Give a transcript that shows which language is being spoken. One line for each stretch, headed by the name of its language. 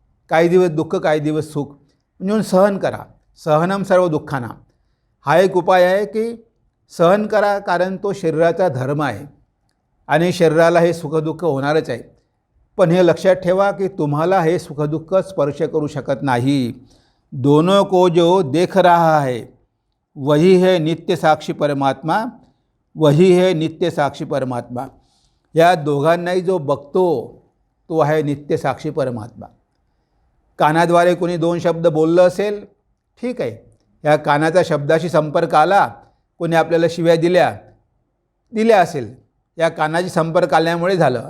Marathi: काही दिवस दुःख, काही दिवस सुख. म्हणून सहन करा.
Sanskrit: सहनम सर्व दुःखाना
Marathi: हा एक उपाय आहे की सहन करा, कारण तो शरीराचा धर्म आहे आणि शरीराला हे सुखदुःख होणारच आहे. पण हे लक्षात ठेवा की तुम्हाला हे सुखदुःख स्पर्श करू शकत नाही.
Hindi: दोनों को जो देख रहा है वही है नित्य साक्षी परमात्मा, वही है नित्य साक्षी परमात्मा.
Marathi: या दोघांनाही जो बघतो तो आहे नित्य साक्षी परमात्मा. कानाद्वारे कोणी दोन शब्द बोललं असेल, ठीक आहे, या कानाचा शब्दाशी संपर्क आला, कोणी आपल्याला शिव्या दिल्या असेल, या कानाची संपर्क आल्यामुळे झालं.